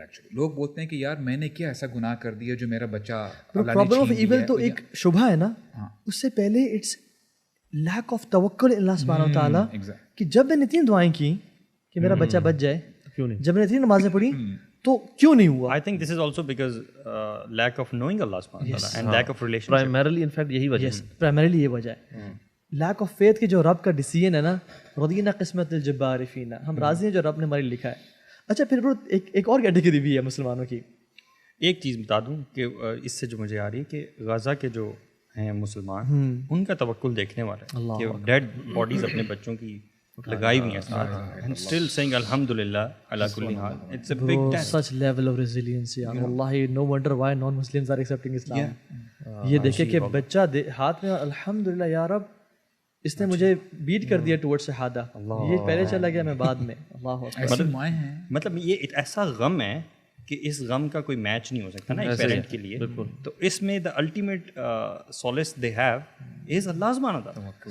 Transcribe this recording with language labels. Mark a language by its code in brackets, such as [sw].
[ur] Actually لوگ بولتے ہیں کہ یار میں نے کیا ایسا گناہ کر دیا جو میرا بچہ. پرابلم آف ایول تو ایک شبہ ہے نا, اس سے پہلے اٹس لیک آف توکل اللہ سبحانہ و تعالیٰ, کہ جب میں نے اتنی دعائیں کی کہ میرا بچہ بچ جائے, کیوں نہیں, جب میں نے اتنی نمازیں پڑھی تو کیوں نہیں ہوا. [en] I think this is also because lack of knowing Allah subhanahu wa ta'ala and lack of relationship. primarily in fact [ur] یہی وجہ ہے. پرائمریلی یہ وجہ ہے, [en] lack of faith [ur] کی جو رب کا ڈیسیژن ہے نا, [ar] رضینا قسمت الجبار فینا, [ur] ہم راضی ہیں جو رب نے ہمارے لکھا ہے. اچھا پھر ایک اور کیٹیگری بھی ہے مسلمانوں کی. ایک چیز بتا دوں کہ اس سے جو مجھے آ رہی ہے کہ غزہ کے جو ہیں مسلمان, ان کا توکل دیکھنے والا ہے کہ ڈیڈ باڈیز اپنے بچوں کی لگائی ہوئی ہیں ساتھ, [en] and still saying alhamdulillah ala kulli hal. It's a big test. Such level of resilience yaar, wallahi no wonder why non Muslims are accepting Islam. [ur] یہ دیکھیں کہ بچہ ہاتھ میں, الحمدللہ یا رب اس نے مجھے بیٹ کر دیا ٹورڈ شہادہ, یہ پہلے چلا گیا میں بعد میں. [ar] اللہ اکبر. [ur] مطلب یہ ایسا غم ہے کہ اس غم کا کوئی میچ نہیں ہو سکتا نا ایک پیرنٹ کے لیے. تو اس میں [en] The ultimate solace they have is اللہ سبحانہ وتعالی.